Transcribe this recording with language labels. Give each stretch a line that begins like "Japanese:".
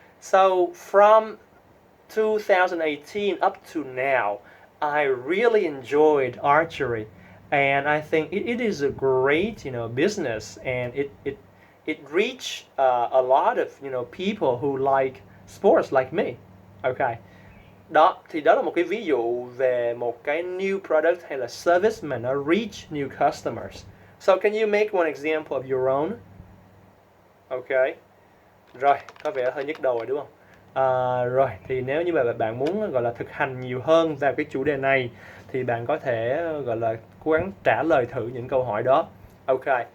English: So from 2018 up to now, I really enjoyed archery, and I think it is a great, business, and it reached a lot of, people who like sports like me. Okay.
Vietnamese: Đó thì đó là một cái ví dụ về một cái
English: new product
Vietnamese: hay là service mà nó
English: reach new customers. So can you make one example of your own? Okay.
Vietnamese: Rồi, có vẻ hơi nhức đầu rồi đúng không? Rồi, thì nếu như mà bạn muốn gọi là thực hành nhiều hơn vào cái chủ đề này thì bạn có thể gọi là cố gắng trả lời thử những câu hỏi đó. Ok.